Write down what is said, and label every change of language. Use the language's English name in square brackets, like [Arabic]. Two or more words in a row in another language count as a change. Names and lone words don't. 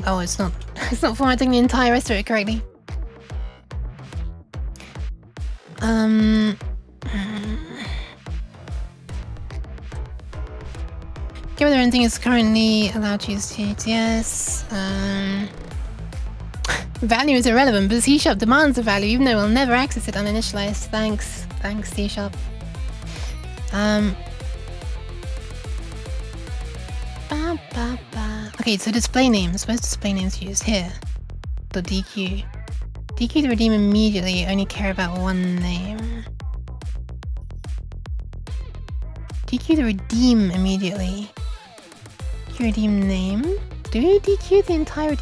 [English] Oh, it's not formatting the entire rest of it correctly. Get whether anything is currently allowed to use TTS. Value is irrelevant, but C# demands a value, even though we'll never access it uninitialized. Thanks C#. Ba, ba, ba. Okay, so display names. Where's display names used? Here. The DQ. DQ to redeem immediately. Only care about one name. DQ to redeem immediately. DQ redeem name. Do we DQ the entire redeem?